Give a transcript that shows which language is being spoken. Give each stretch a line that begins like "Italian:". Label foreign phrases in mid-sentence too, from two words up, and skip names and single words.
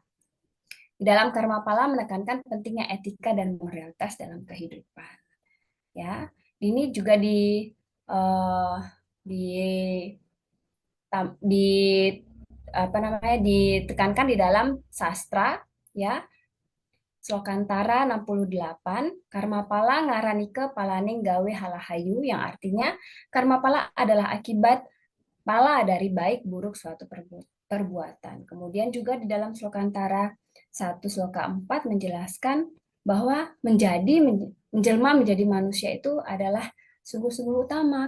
Indonesian: Di dalam karma pala menekankan pentingnya etika dan moralitas dalam kehidupan. Ya, ini juga di ditekankan di dalam sastra, ya.
Kawi: Slokantara 68, karma pala ngaranike palaning gawe halahayu,
Indonesian: yang artinya karma pala adalah akibat pala dari baik buruk suatu perbuatan. Kemudian juga di dalam Slokantara 1 Sloka 4 menjelaskan bahwa menjelma menjadi manusia itu adalah sungguh-sungguh utama.